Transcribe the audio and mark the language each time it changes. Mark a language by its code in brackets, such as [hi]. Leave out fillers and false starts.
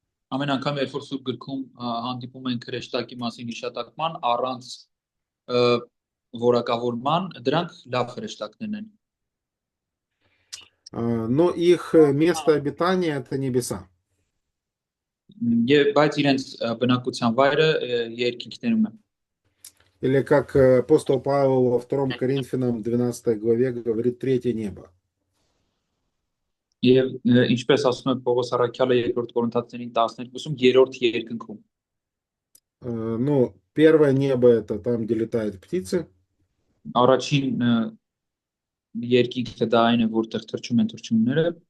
[hy] Ամեն անգամ երբ որ սուրբ գրքում հանդիպում են հրեշտակի մասին հիշատակման առանց որակավորման, դրանք լավ հրեշտակներ են։ [ru] Но их место обитания это небеса. [hy] Բայց իրենց բնակության վայրը երկինքներում է։ [ru] Или как апостол Павел во 2 Коринфянам 12 главе говорит, третье небо. [hy] Եվ ինչպես ասում է Պողոս առաքյալը 2 Կորինթացիներին 12-ում, երրորդ երկնքում։ [ru] Ну, первое небо это там, где летают птицы. [hy] Առաջին երկինքը դա այն է, որտեղ թռչում են թռչունները։